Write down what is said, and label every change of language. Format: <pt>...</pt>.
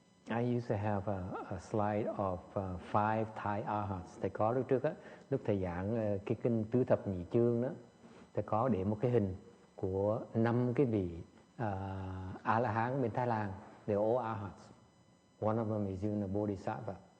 <en>I used to have a slide of 5 Thai Arhats.</en> <vi>Thầy có lúc trước á, lúc thầy giảng cái kinh Tứ Thập Nhị Chương đó, thầy có để một cái hình của 5 cái vị A-la-hán bên Thái Lan.</vi> <en>They're all Arhats. One of them is even a Bodhisattva.</en>